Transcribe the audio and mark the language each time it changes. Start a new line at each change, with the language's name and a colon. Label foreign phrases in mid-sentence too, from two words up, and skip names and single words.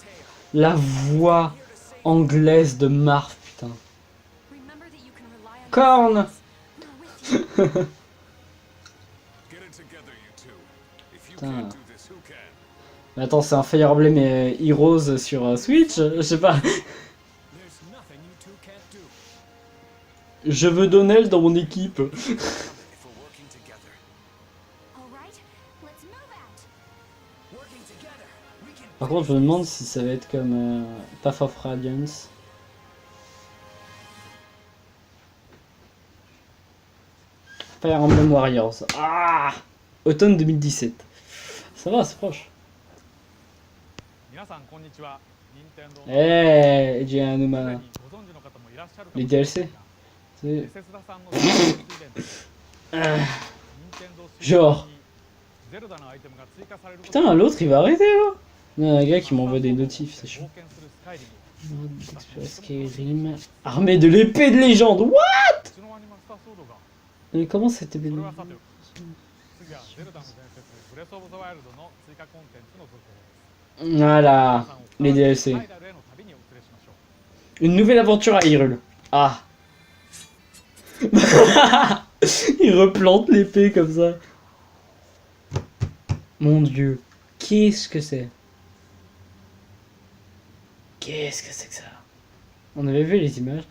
French: La voix anglaise de Marth, putain. Corne. Putain. Mais attends, c'est un Fire Emblem Heroes sur Switch? Je sais pas.
English: There's nothing you two can't do.
French: Je veux Donnell dans mon équipe.
English: If we're working together. All right, let's move out. Working together, we can.
French: Par contre, je me demande si ça va être comme Path of Radiance. Fire Emblem Warriors. Ah! Automne 2017. Ça va, c'est proche.
Japanese: 皆さんこんにちは。任天堂
French: Eh, j'ai un
Japanese: すで
French: Numa.
Japanese: にご存知の方もいらっしゃるか
French: Les
Japanese: もしれませ
French: DLC.
Japanese: んが、
French: C'est-
Japanese: ベセスダさんのスペシャルイベントで Ah. 任天堂スイッチ
French: Genre.
Japanese: にゼルダのアイテムが追加されること
French: Putain, l'autre il va arrêter là. Il y a un gars qui m'envoie des notifs, c'est
Japanese: 冒
French: chaud.
Japanese: 険するスカイリムを
French: Skyrim. Armée de l'épée de légende.
English: What?
Japanese: うちのアニマスターソードが
French: Mais comment c'était
Japanese: そ
French: bien?
Japanese: れはさておき次はゼルダの伝説ブレスオブザワイルドの追加コンテンツの続報です
French: Voilà,
Japanese: 皆
French: les
Japanese: さん
French: DLC.
Japanese: をハイラルへの旅にお連れしましょう
French: Une nouvelle aventure à Hyrule. Ah. Il replante l'épée comme ça. Mon dieu. Qu'est-ce que c'est? Qu'est-ce que c'est que ça? On avait vu les images.